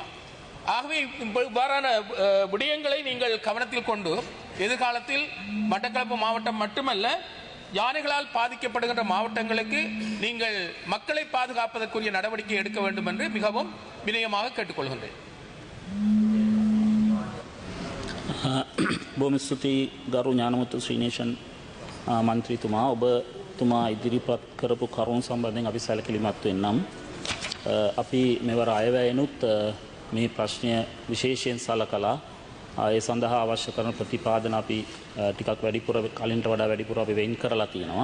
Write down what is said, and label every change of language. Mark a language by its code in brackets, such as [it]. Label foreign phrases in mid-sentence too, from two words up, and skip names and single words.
[ta] ஆகவே இவ்வாறான விடயங்களை நீங்கள் கவனத்தில் கொண்டு எதிர்காலத்தில் மட்டக்களப்பு மாவட்டம் மட்டுமல்ல, யானைகளால் பாதிக்கப்படுகின்ற மாவட்டங்களுக்கு நீங்கள் மக்களை பாதுகாப்பதற்குரிய நடவடிக்கை எடுக்க வேண்டும் என்று மிகவும் வினயமாக கேட்டுக்கொள்கின்றேன். [si] බොහොම ස්තුතියි ගරු ඥානමුතු ශ්‍රීනේෂන් මන්ත්‍රීතුමා, ඔබතුමා ඉදිරිපත් කරපු කරුණු සම්බන්ධයෙන් අපි සැලකිලිමත් වෙන්නම්. අපි මෙවර අයවැයෙනුත් මේ ප්‍රශ්නය විශේෂයෙන් සලකලා ඒ සඳහා අවශ්‍ය කරන ප්‍රතිපාදන අපි ටිකක් වැඩිපුර කලින්ට වඩා වැඩිපුර අපි වෙන් කරලා තියෙනවා.